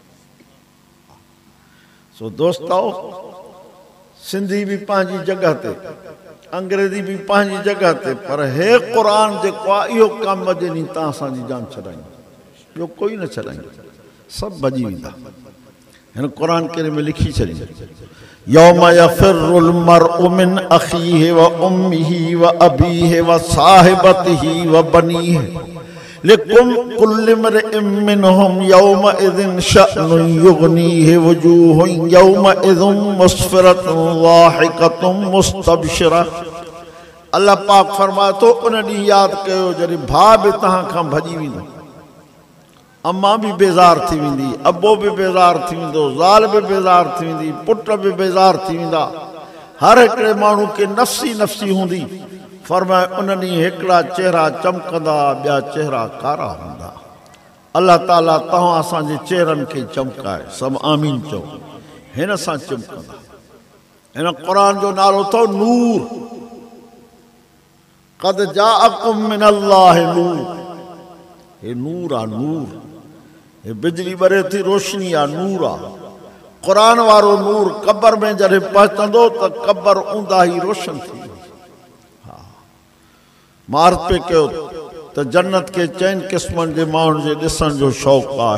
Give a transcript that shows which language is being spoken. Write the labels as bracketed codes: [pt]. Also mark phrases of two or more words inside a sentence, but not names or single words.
[sd] सो दोस्तो सिंधी भी पंहिंजी जगह ते अंग्रेज़ी भी पंहिंजी जगह ते पर हे क़ुरान जेको आहे इहो कमु अॼु ॾींहुं तव्हां असांजी जान छॾाईंदो। ॿियो कोई न छॾाईंदो। सभु भॼी वेंदा। हिन क़ुरान करे में लिखी छॾी [ar] يوم يفر المرء من أخيه وأمه وأبيه وصاحبته وبنيه لكل امرئ منهم يومئذ شأن يغنيه وجوه يومئذ مسفرة ضاحكة مستبشرة. [sd] अल्लाह पाक फरमाए थो उन ॾींहुं यादि कयो जॾहिं भाउ बि तव्हां खां भॼी वेंदो। अम्मा भी बेज़ार थी वेंदी। अबो भी बेज़ार थी वेंदो। ज़ाल भी बेज़ार थी वेंदी। पुट भी बेज़ार थी वेंदा। हर हिकिड़े माण्हू खे नफ़्सी नफ़्सी हूंदी। फरमाए उन ॾींहुं हिकिड़ा चेहरा चमकंदा ॿिया चेहरा कारा हूंदा। अल्लाह ताला तव्हां असांजे चेहरनि खे चमकाए। सभु आमीन चओ। हिन सां चमकंदा। हिन क़ुरान जो नालो अथव नूर। [ar] قد جاءكم من الله نور. [sd] हे नूर आहे। नूर हे बिजली ॿरे थी रोशनी आहे। नूर आहे। क़ुरान वारो नूर क़ब्र में जॾहिं पहुचंदो त क़ब्र ऊंदा ई रोशन थी। मार्ग पे कयो त जन्नत के 4 क़िस्मनि जे माण्हुनि जे ॾिसण जो शौक़ु आहे।